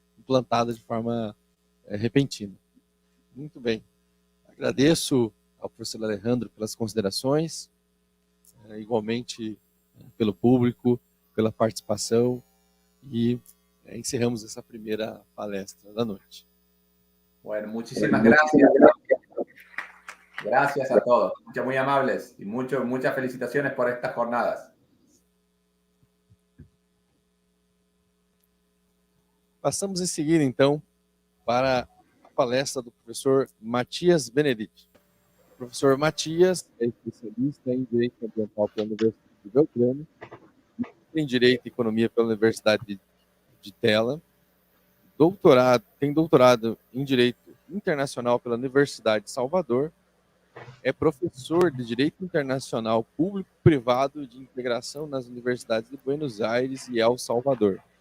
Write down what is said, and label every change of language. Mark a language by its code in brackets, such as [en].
[pt] Implantada de forma repentina. Muito bem. Agradeço ao professor Alejandro pelas considerações, igualmente pelo público, pela participação, e encerramos essa primeira palestra da noite. [es] Bueno, muchísimas gracias. Gracias a todos, muy amables y muchas felicitaciones por estas jornadas. [pt] Passamos em seguida, então, para a palestra do professor Matias Benedito. O professor Matias é especialista em Direito Ambiental pela Universidade de Belgrano, em Direito e Economia pela Universidade de Tela, tem doutorado em Direito Internacional pela Universidade de Salvador, é professor de Direito Internacional Público-Privado de Integração nas Universidades de Buenos Aires e El Salvador.